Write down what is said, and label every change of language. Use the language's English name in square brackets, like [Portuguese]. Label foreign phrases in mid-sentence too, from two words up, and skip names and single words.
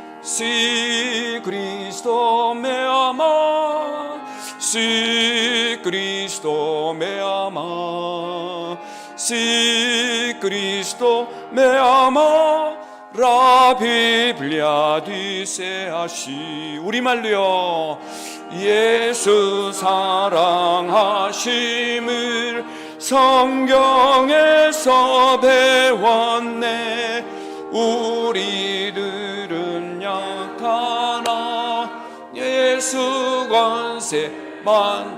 [Spanish] Si Cristo me ama, si Cristo me ama, si Cristo me ama, la Biblia dice así. [Korean] 우리말로요. 예수 사랑하심을 성경에서 배웠네. 우리들은 약하나 예수 권세만.